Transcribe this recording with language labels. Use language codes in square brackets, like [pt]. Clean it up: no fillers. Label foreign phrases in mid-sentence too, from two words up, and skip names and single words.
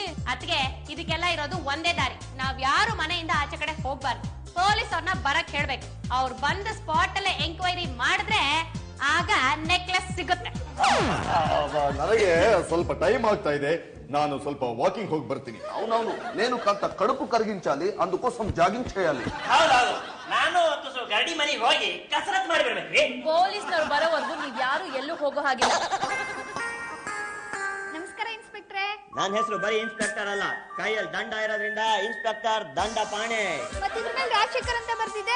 [kn] ಅದ್ಗೆ ಇದಕ್ಕೆಲ್ಲ ಇರೋದು ಒಂದೇ ದಾರಿ. ನಾವ್ ಯಾರು ಮನೆಯಿಂದ ಆಚೆ ಕಡೆ ಹೋಗ್ಬಾರ್ದು. ಪೊಲೀಸ್ ಅವ್ರನ್ನ ಬರಕ್ ಹೇಳ್ಬೇಕು. ಅವ್ರು ಬಂದ ಸ್ಪಾಟ್ ಅಲ್ಲೇ ಎಂಕ್ವೈರಿ ಮಾಡಿದ್ರೆ ಆಗ ನೆಕ್ಲೆಸ್ ಸಿಗುತ್ತೆ. ನನಗೆ ಸ್ವಲ್ಪ ಟೈಮ್ ಆಗ್ತಾ ಇದೆ, ನಾನು ಸ್ವಲ್ಪ ವಾಕಿಂಗ್ ಹೋಗಿ ಬರ್ತೀನಿ. [te] అవునవును నేను కొంత కడుపు కరిగించాలి, అందుకోసం జాగింగ్ చేయాలి. [kn] ಹೌದೌದು, ನಾನು ಗರಡಿ ಮನೆಗೆ ಹೋಗಿ ಕಸರತ್ ಮಾಡಿ ಬರ್ಬೇಕ್ರಿ. ಪೊಲೀಸ್ನವ್ರು ಬರೋವರೆಗೂ ನೀವ್ ಯಾರು ಎಲ್ಲೂ ಹೋಗೋ ಹಾಗಿಲ್ಲ. ನಮಸ್ಕಾರ ಇನ್ಸ್ಪೆಕ್ಟ್ರೆ. ನನ್ನ ಹೆಸರು ಬರೀ ಇನ್ಸ್ಪೆಕ್ಟರ್ ಅಲ್ಲ, ಕೈಯಲ್ಲಿ ದಂಡ ಇರೋದ್ರಿಂದ ಇನ್ಸ್ಪೆಕ್ಟರ್ ದಂಡ ಪಾಣೆ. ಮತ್ತಿದ್ರ ಮೇಲೆ ರಾಜಶೇಖರ್ ಅಂತ ಬರ್ತಿದೆ.